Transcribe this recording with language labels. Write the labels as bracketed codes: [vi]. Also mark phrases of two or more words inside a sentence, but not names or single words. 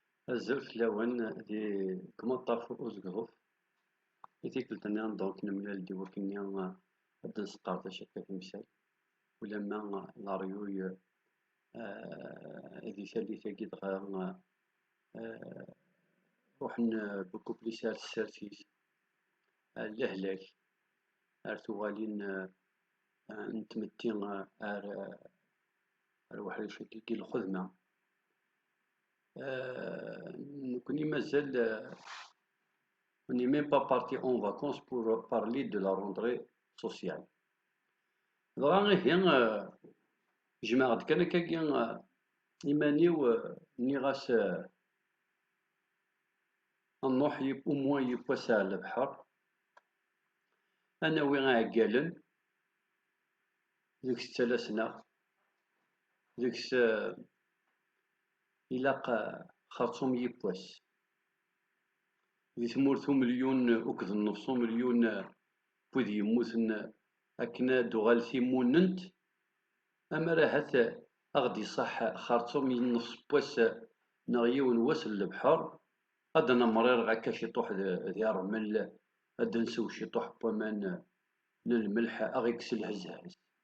[kab] Azul fell-awen di kmaṭṭaf uzegḍuf i tikkelt-nni donc nemlal-d iwakken ad nesqerdec akka timsal ulamma laryuy di tallit-agi dɣa ruḥen bekkuplis ar tsertit ar lehlak ar tuɣalin n tmetti ar uḥric-agi n lxedma. Nekkni mazal [fr] on n'est même pas parti en vacances pour parler de la rentrée sociale. [kab] dɣa ihi jemɛeɣ-d kan akkagi iman-iw nniɣ-as ad nruḥ [fr] au moins [kab] yiwwas ar lebḥer ad nawi iɛeggalen deg-s ttalasna deg-s ilaq xerṣum yiwwas di tmurt umelyun akked nnefs umelyun wid yemmuten akken ad tuɣal timunent amar ahat ad ɣ-d-iṣaḥ xerṣum nnefs n wass neɣ yiwen n wass n lebḥer ad nemṛiṛ akka ciṭuḥ di ṛmel ad nsew ciṭuḥ n waman n lmelḥ ad ɣ-ikkes lhezhez.